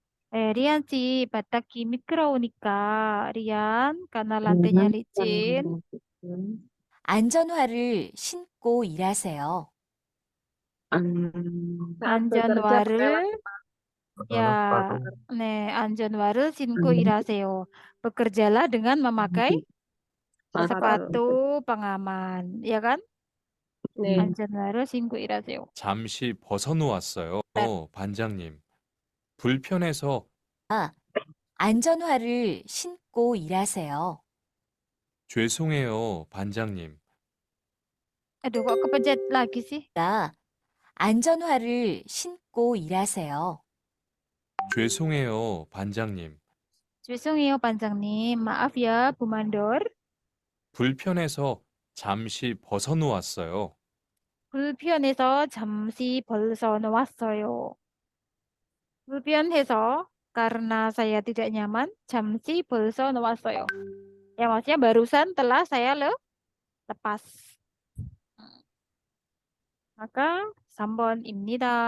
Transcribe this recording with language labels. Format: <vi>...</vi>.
<ko>Riansi, 바닥이 미끄러우니까.</ko> <id>Rian, karena lantainya licin.</id> <ko>안전화를 신고 일하세요.</ko> <id>Saat bekerja pakai</id> <ko>안전화를 ya, 안전화를 신고 일하세요.</ko> <id>Bekerjalah dengan memakai sepatu pengaman, ya kan?</id> <ko>네. 안전화를 신고 일하세요. 잠시 벗어놓았어요, 반장님. 불편해서 안전화를 신고 일하세요. 죄송해요, 반장님.</ko> <id>Aduh, kok kepencet lagi sih?</id> <ko>안전화를 신고 일하세요. 죄송해요, 반장님. 죄송해요, 반장님.</ko> <id>Maaf ya, Bu Mandor.</id> <ko>불편해서 잠시 벗어놓았어요. 불편해서 잠시 벗어놓았어요. 불편해서</ko> <id>karena saya tidak nyaman,</id> <ko>잠시 벗어놓았어요.</ko> <id>Ya, maksudnya barusan telah saya lepas. Maka</id> <ko>3번입니다.</ko>